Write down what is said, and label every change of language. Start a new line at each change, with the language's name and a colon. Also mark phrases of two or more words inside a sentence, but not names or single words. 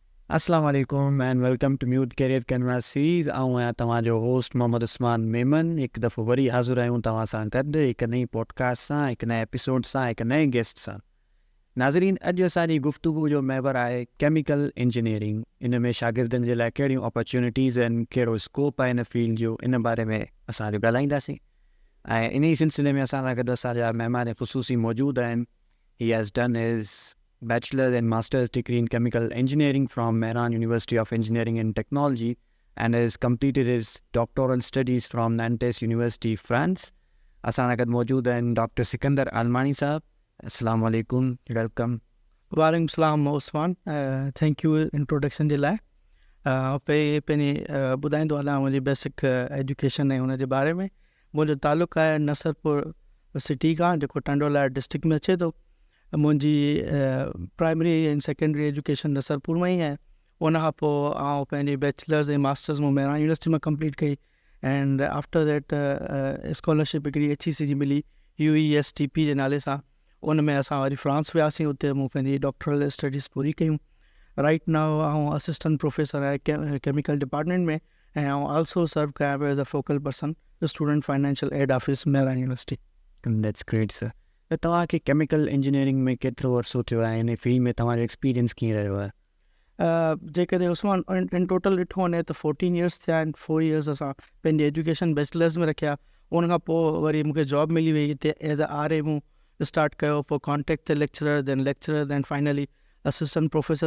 Arabic: السلام عليكم
English: and welcome to Mute Career Canvas Series.
Sindhi: आऊं आहियां तव्हांजो होस्ट मोहम्मद उस्मान मेमन। हिकु दफ़ो वरी हाज़िर आहियूं तव्हां सां गॾु हिकु नई पॉडकास्ट सां, हिकु नए एपिसोड सां, हिकु नए गेस्ट सां। नाज़रीन, अॼु असांजी गुफ़्तगू जो महवर आहे
English: chemical engineering.
Sindhi: इन में शागिर्दनि जे लाइ कहिड़ियूं अपॉर्चुनिटीज़ आहिनि, कहिड़ो स्कोप आहे इन फील्ड जो, इन बारे में असां ॻाल्हाईंदासीं। ऐं इन ई सिलसिले में असां सां गॾु असांजा महिमान ख़ुसूसी मौजूदु आहिनि।
English: He has done his bachelor's and master's degree in chemical engineering from Mehran University of Engineering and Technology and has completed his doctoral studies from Nantes University, France.
Sindhi: असां सां गॾु मौजूदु आहिनि डॉक्टर सिकंदर आलमानी साहब।
Arabic: السلام عليكم, वेलकम। وعليكم السلام
Sindhi: उस्मान,
English: thank you
Sindhi: इंट्रोडक्शन जे लाइ। पहिरीं पंहिंजी ॿुधाईंदो हलां मुंहिंजी
English: basic education
Sindhi: ऐं हुन जे बारे में। मुंहिंजो तालुक़ु आहे नसरपुर सिटी खां, जेको टंडोला डिस्ट्रिक्ट में अचे थो। मुंहिंजी प्राइमरी ऐं
English: secondary education
Sindhi: नसरपुर में ई आहे। उन खां पोइ आउं पंहिंजी बैचलर्स ऐं मास्टर्स मूं मेहरान यूनिवर्सिटी में कंप्लीट कई
English: and after that
Sindhi: स्कॉलरशिप हिकिड़ी HEC जी मिली UESTP जे नाले सां। उन में असां वरी फ्रांस वियासीं, उते मूं पंहिंजी
English: doctoral studies
Sindhi: पूरी कयूं।
English: right now
Sindhi: आउं
English: assistant professor
Sindhi: आहे
English: chemical department
Sindhi: में ऐं आउं
English: also serve
Sindhi: कयां पियो
English: as a focal person student financial aid office Mehran University. that's great sir.
Sindhi: त तव्हांखे
English: chemical engineering
Sindhi: में केतिरो अर्सो थियो आहे, इन फील्ड में तव्हांजो एक्सपीरियंस कीअं रहियो आहे? जेकॾहिं उस्मान इन टोटल ॾिठो वञे त 14 years थिया आहिनि। 4 years असां पंहिंजी एजुकेशन बैचलर्स में रखिया। उन खां पोइ वरी मूंखे जॉब मिली वई हिते
English: as a RA
Sindhi: मूं स्टार्ट कयो, पोइ कॉन्टेक्ट ते लेक्चरर
English: then finally assistant professor.